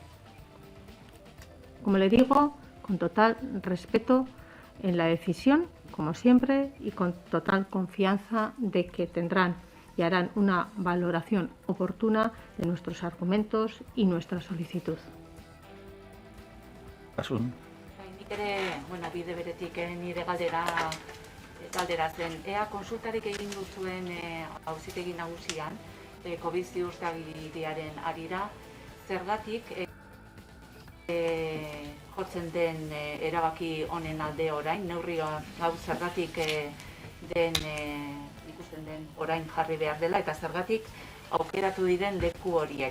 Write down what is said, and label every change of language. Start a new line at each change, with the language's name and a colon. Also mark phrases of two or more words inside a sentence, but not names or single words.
Spanish: Como le digo, con total respeto en la decisión, como siempre, y con total confianza de que tendrán y harán una valoración oportuna de nuestros argumentos y nuestra solicitud. Asun.
Basque: Nik ere, bide beretik nire galdera zen. Ea konsultarik egin duzuen auzitegi nagusian, COVID ziurtagiriaren arira, zergatik jotzen den erabaki honen alde orain, neurri hau zergatik ikusten den orain jarri behar dela, eta zergatik aukeratu diren leku horiek.